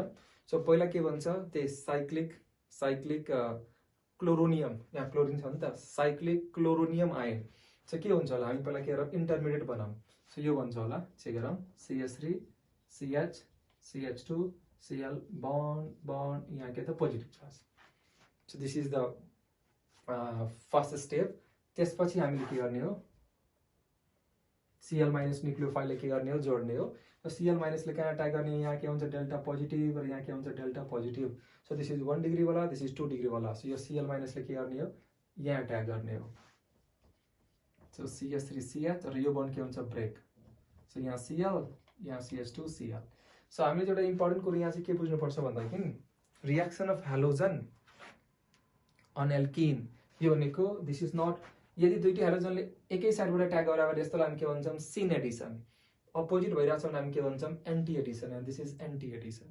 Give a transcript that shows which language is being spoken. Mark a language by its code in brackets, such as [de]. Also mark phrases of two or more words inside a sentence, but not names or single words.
[ne] सो पहिला के भन्छ त्यही [en] cyclic chloronium, [ne] यहाँ क्लोरिन छ नि त, [en] cyclic chloronium ion. [ne] सो के हुन्छ होला हामी पहिला के गरौँ इन्टरमिडिएट बनाऊँ। सो यो भन्छ होला चेक गरौँ CH3CH CH2 Cl बन्ड यहाँ के त [en] positive charge. so this is the first step. [ne] त्यसपछि हामीले के गर्ने हो Cl माइनस न्युक्लियोफाइलले के गर्ने हो जोड्ने हो। Cl माइनसले कहाँ अट्याक गर्ने हो यहाँ के हुन्छ [en] delta positive [ne] र यहाँ के हुन्छ [en] delta positive. so this is 1 degree वाला, this is 2 degree वाला। [ne] सो यो Cl माइनसले के गर्ने हो यहाँ अट्याक गर्ने हो। सो CH3CH र यो बन्ड के हुन्छ ब्रेक। सो यहाँ Cl यहाँ CH2 Cl। सो हामीले एउटा इम्पोर्टेन्ट कुरा यहाँ चाहिँ के बुझ्नुपर्छ भन्दाखेरि [en] reaction of halogen on alkene [ne] यो भनेको [en] this is not [ne] यदि दुईटै हेलोजनले एकै साइडबाट अट्याक गरेर भने यस्तोलाई हामी के भन्छौँ [en] syn addition, [ne] अपोजिट भइरहेछ भने हामी के भन्छौँ [en] anti addition, and this is anti addition.